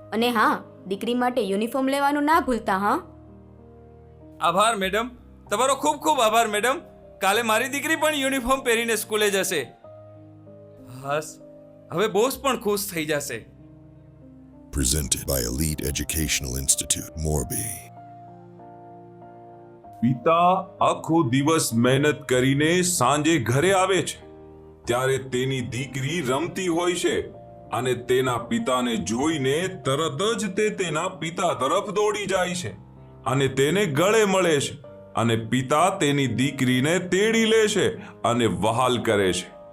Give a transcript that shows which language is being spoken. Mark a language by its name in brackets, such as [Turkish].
[Gujarati] અને હા, દીકરી માટે યુનિફોર્મ લેવાનું ના ભૂલતા. હા, આભાર મેડમ. તમારો ખૂબ ખૂબ આભાર મેડમ. કાલે મારી દીકરી પણ યુનિફોર્મ પહેરીને સ્કૂલે જશે. બસ હવે બોસ પણ ખુશ થઈ જશે. [English] Presented by Elite Educational Institute, Morbi. [Gujarati] પિતા આખો દિવસ મહેનત કરીને સાંજે ઘરે આવે છે ત્યારે તેની દીકરી રમતી હોય છે અને તેના પિતાને જોઈને તરત જ તે તેના પિતા તરફ દોડી જાય છે અને તેને ગળે મળે છે અને પિતા તેની દીકરીને તેડી લે છે અને વહાલ કરે છે.